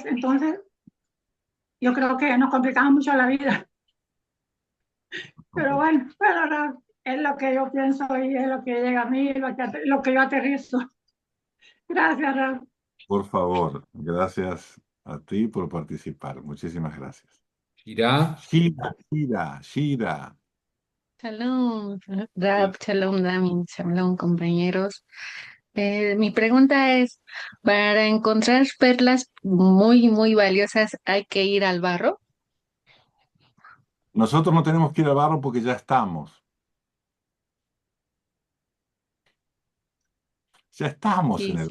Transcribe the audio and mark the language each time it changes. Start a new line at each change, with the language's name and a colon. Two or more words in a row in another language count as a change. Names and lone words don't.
Spanish: Entonces, yo creo que nos complicamos mucho la vida, pero bueno, pero no, es lo que yo pienso y es lo que llega a mí, lo que yo aterrizo. Gracias, Raúl. Por favor, gracias a ti por participar. Muchísimas gracias. Shira, Shira. Shalom, Rab, shalom, Damin, shalom, compañeros. Mi pregunta es, ¿para encontrar perlas muy, muy valiosas hay que ir al barro? Nosotros no tenemos que ir al barro porque ya estamos. Ya estamos en